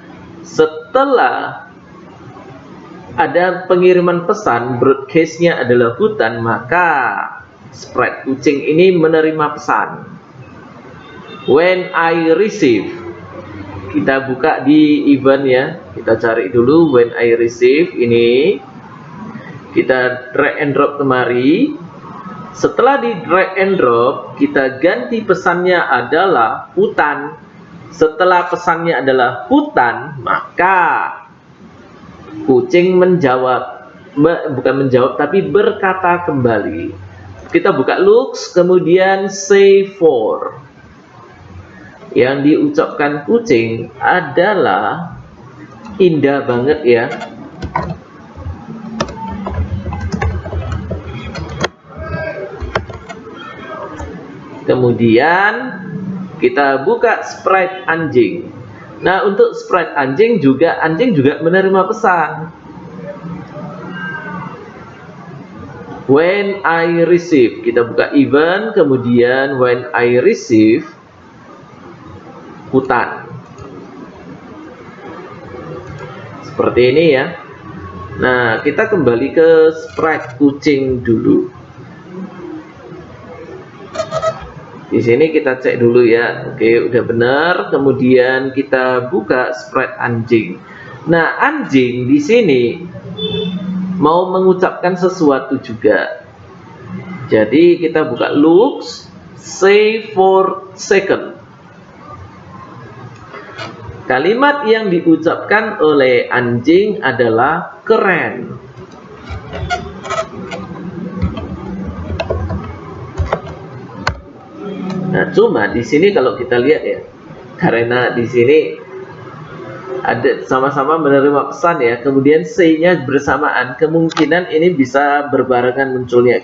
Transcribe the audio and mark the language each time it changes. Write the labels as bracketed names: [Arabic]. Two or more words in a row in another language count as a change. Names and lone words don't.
[Indonesian] Setelah ada pengiriman pesan, broadcastnya adalah hutan, maka sprite kucing ini menerima pesan. [English] When I receive, [Indonesian] kita buka di event ya, kita cari dulu [English] when I receive [Indonesian] ini, kita [English] drag and drop [Indonesian] kemari. Setelah di [English] drag and drop, [Indonesian] kita ganti pesannya adalah hutan. Setelah pesannya adalah hutan, maka kucing menjawab, bukan menjawab, tapi berkata kembali. Kita buka looks, kemudian [English] say for. [Indonesian] Yang diucapkan kucing adalah indah banget ya. Kemudian kita buka sprite anjing. Nah, untuk sprite anjing juga menerima pesan. [English] When I receive, [Indonesian] kita buka event, kemudian [English] when I receive [Indonesian] hutan. Seperti ini ya. Nah, kita kembali ke sprite kucing dulu. Di sini kita cek dulu ya. Oke, udah benar. Kemudian kita buka sprite anjing. Nah, anjing di sini mau mengucapkan sesuatu juga. Jadi kita buka looks, [English] say for second. [Indonesian] Kalimat yang diucapkan oleh anjing adalah keren. Nah, cuma di sini kalau kita lihat ya, karena di sini ada sama-sama menerima pesan ya, kemudian say-nya bersamaan, kemungkinan ini bisa berbarengan munculnya.